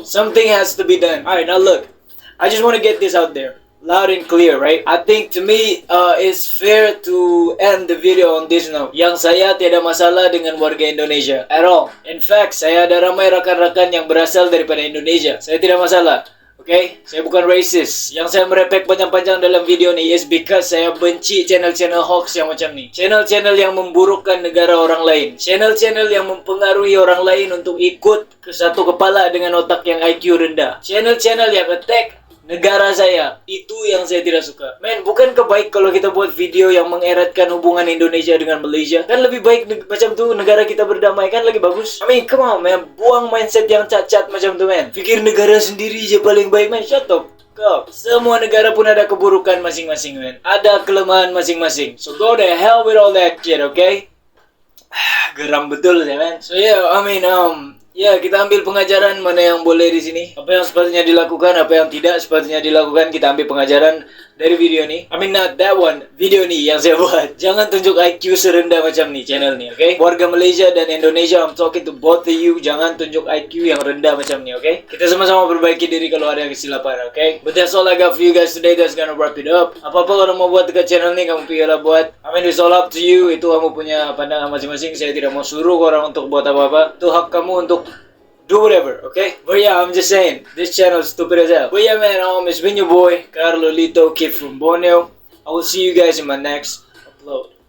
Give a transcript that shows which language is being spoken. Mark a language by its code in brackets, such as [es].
[en] Something has to be done. Alright, now look. I just want to get this out there. Loud and clear, right? I think to me, it's fair to end the video on this note. [ms] Yang saya tiada masalah dengan warga Indonesia. [en] At all. In fact, [ms] saya ada ramai rakan-rakan yang berasal daripada Indonesia. Saya tidak masalah. Okay, saya bukan racist. Yang saya merepek panjang-panjang dalam video ni [en] is because [ms] saya benci channel-channel hoax yang macam ni. Channel-channel yang memburukkan negara orang lain. Channel-channel yang mempengaruhi orang lain untuk ikut ke satu kepala dengan otak yang IQ rendah. Channel-channel yang attack negara saya. Itu yang saya tidak suka. Men, bukankah baik kalau kita buat video yang mengeratkan hubungan Indonesia dengan Malaysia? Kan lebih baik macam tu, negara kita berdamai kan lagi bagus. [en] I mean, come on man, [ms] buang mindset yang cacat macam tu man. Fikir negara sendiri je paling baik man. [en] Shut up. [ms] Semua negara pun ada keburukan masing-masing man. Ada kelemahan masing-masing. [en] So go the hell with all that shit, okay? [ms] Geram betul sih man. [en] So yeah, I mean ya, [ms] kita ambil pengajaran mana yang boleh di sini. Apa yang sepatutnya dilakukan, apa yang tidak sepatutnya dilakukan. Kita ambil pengajaran dari video ni. [en] I mean not that one, [ms] video ni yang saya buat. Jangan tunjuk IQ serendah macam ni channel ni, okay? Warga Malaysia dan Indonesia, [en] I'm talking to both of you. [ms] Jangan tunjuk IQ yang rendah macam ni, okay? Kita sama-sama perbaiki diri kalau ada kesilapan, [en] okay? But that's all I got for you guys today. That's gonna wrap it up. [ms] Apa-apa kalau mau buat dekat channel ni, kamu pilihlah buat. [en] I mean it's all up to you. [ms] Itu kamu punya pandangan masing-masing. Saya tidak mau suruh orang untuk buat apa-apa. Itu hak kamu untuk [en] do whatever, [ms] okay? [en] But yeah, I'm just saying, this channel is stupid as hell. But yeah, man, it's been your boy, Carlo Lito, kid from Borneo. I will see you guys in my next upload.